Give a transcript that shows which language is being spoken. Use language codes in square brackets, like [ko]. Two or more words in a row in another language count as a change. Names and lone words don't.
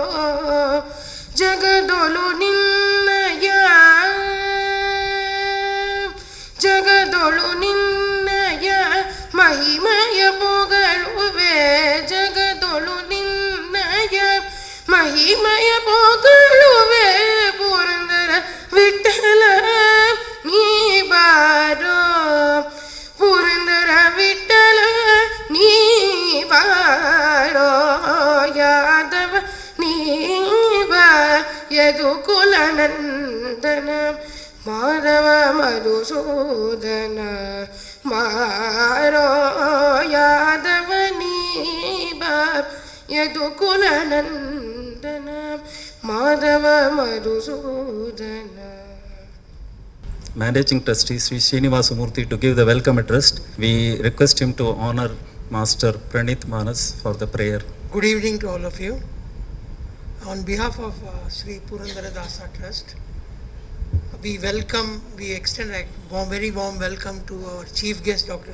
[kn] ಜಗದೊಳು ನಿನ್ನಯ ಜಗದೊಳು ನಿನ್ನಯ ಮಹಿಮೆಯ ಪೊಗಳುವೆ ಜಗದೊಳು ನಿನ್ನಯ ಮಹಿಮೆಯ ಪೊಗಳುವೆ ಪುರಂದರ ವಿಠಲ ನೀ ಬಾರೋ ಪುರಂದರ ವಿಠಲ ನೀ ಬಾರೋ ಯಾದವ ನೀ ಯದುಕುಲನಂದನ ಮಾಧವ ಮಧುಸೂದನ ಮಾರೋ ಯಾದವನೀಬಾ ಯದುಕುಲನಂದನ ಮಾಧವ ಮಧುಸೂದನ. [en] Managing Trustee Sri Srinivasa Murthy to give the welcome address. We request him to honor Master Pranith Manas for the prayer. Good evening to all of you. On behalf of Sri Purandara Dasa Trust, we extend a very warm welcome to our chief guest, Dr.